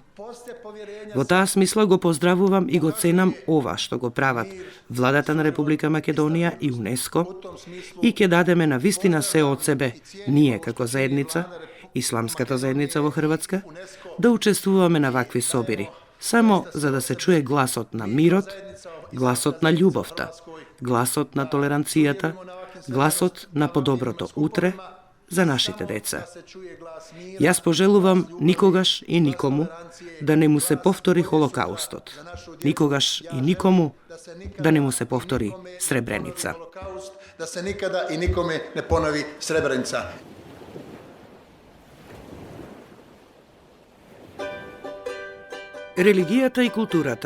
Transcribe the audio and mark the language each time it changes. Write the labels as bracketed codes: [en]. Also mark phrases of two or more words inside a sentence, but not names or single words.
[mk] Во таа смисла го поздравувам и го ценам ова што го прават Владата на Република Македонија и УНЕСКО и ќе дадеме на вистина се од себе, ние како заедница, Исламската заедница во Хрватска, да учествуваме на вакви собири, само за да се чуе гласот на мирот, гласот на љубовта, гласот на толеранцијата, гласот на подоброто утре за нашите деца. Јас пожелувам никогаш и никому да не му се повтори Холокаустот. Никогаш и никому да не му се повтори Сребреница. [hr] Da se nikada i nikome ne ponovi Srebrenica. [mk] Религијата и културата.